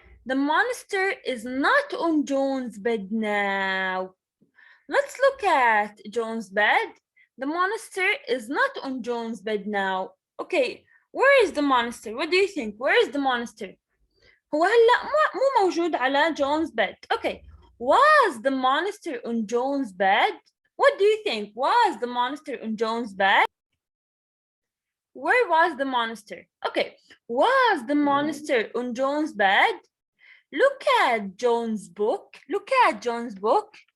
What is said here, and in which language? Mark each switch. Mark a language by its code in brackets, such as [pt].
[en] The monster is not on John's bed now. Let's look at John's bed. The monster is not on John's bed now. Okay, where is the monster? What do you think? Where is the monster? [ar] هو هلا مو موجود على [en] John's bed. Okay, was the monster on John's bed? What do you think? Was the monster on John's bed? Where was the monster? Okay, was the monster on John's bed? Look at John's book. Look at John's book.